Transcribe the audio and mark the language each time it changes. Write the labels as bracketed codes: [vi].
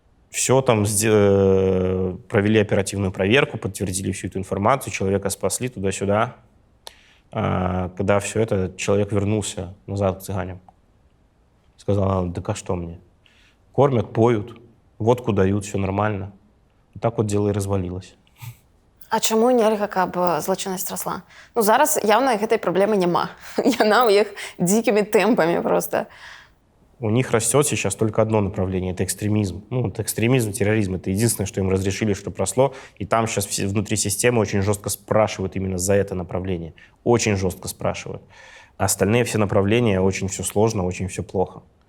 [ru] Все там провели оперативную проверку, подтвердили всю эту информацию, человека спасли туда-сюда. Когда все это, человек вернулся назад к цыганям. Сказал: да а что мне? Кормят, поют, водку дают, все нормально. Вот так вот дело и развалилось. [be] А чому нельга, каб злочиннасць расла? Ну, зараз явно гэтай праблемы няма. Яна ў іх дзікімі тэмпамі просто. [ru] У них растет сейчас только одно направление – это экстремизм. Ну, это экстремизм, терроризм. Это единственное, что им разрешили, что росло. И там сейчас внутри системы очень жестко спрашивают именно за это направление. Очень жестко спрашивают. А остальные все направления очень все сложно, очень все плохо.